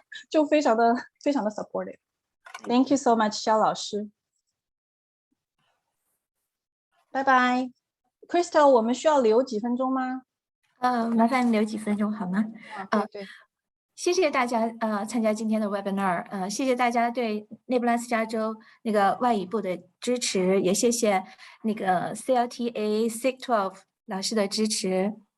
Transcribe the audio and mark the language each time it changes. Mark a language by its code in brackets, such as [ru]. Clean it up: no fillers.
[zh] 就非常的 supportive. [en] Thank you so much, 肖老师。 [zh] 拜拜 ，Crystal， 我们需要留几分钟吗？麻烦留几分钟好吗？对。谢谢大家参加今天的 webinar，谢谢大家对内布拉斯加州那个外语部的支持，也谢谢那个 CLTA SIG-12 老师的支持。